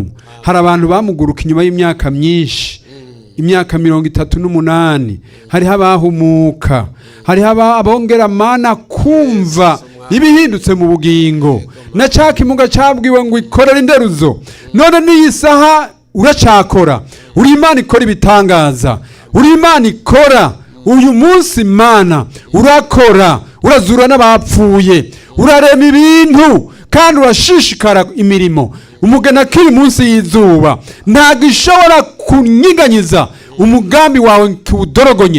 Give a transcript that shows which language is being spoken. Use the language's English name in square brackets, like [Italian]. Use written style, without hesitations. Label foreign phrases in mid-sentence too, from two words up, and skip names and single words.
[Rundi] Hari abantu bamuguruka inyuma y'imyaka myinshi, imyaka 38, hariho abahumuka, hariho abongera Mana kumva ibihindutse mu bugingo. Na ca kimuga cabwiwe ngo ikorera inderuzo, none n'iyi saha uracakora. Uri Imana ikora ibitangaza, uri Imana ikora. Uyu munsi Mana urakora, urazura n'abapfuye, urarema ibintu, kandi urashishikara imirimo. Umugena kiri munsi y'izuba ntabwo ishobora kunyiganyiza umugambi wawe kiwudorogonye.